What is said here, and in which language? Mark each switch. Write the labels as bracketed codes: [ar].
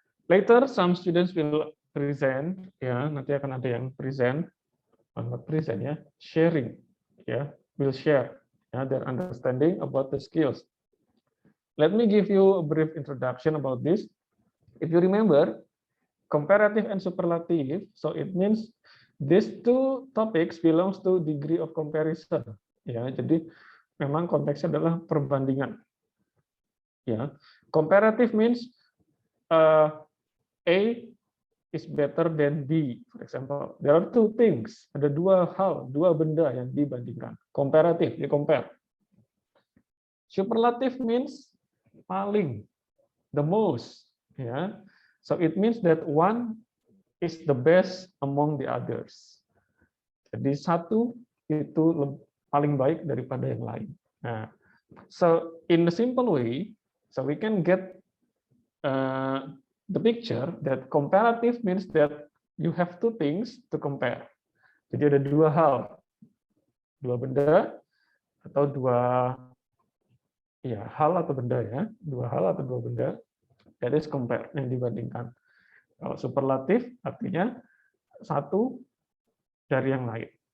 [en] Later some students will present, ya, [id] nanti akan ada yang present, [en] not present ya, sharing, ya, will share, ya, their understanding about the skills. Let me give you a brief introduction about this. If you remember, comparative and superlative, so it means these two topics belongs to degree of comparison, ya. [id] Jadi memang konteksnya adalah perbandingan. [en] Ya, comparative means A is better than B, for example. There are two things, [id] ada dua hal, dua benda yang dibandingkan. [en] Comparative, di compare. Superlative means paling, the most. Ya, so it means that one is the best among the others. [id] Jadi satu itu paling baik daripada yang lain. [en] Nah, so in the simple way, so we can get the picture that comparative means that you have two things to compare. [id] Jadi ada dua hal, dua benda atau dua, ya, hal atau benda, ya, dua hal atau dua benda, [en] that is compare, [id] yang dibandingkan. Kalau superlatif artinya satu dari yang lain.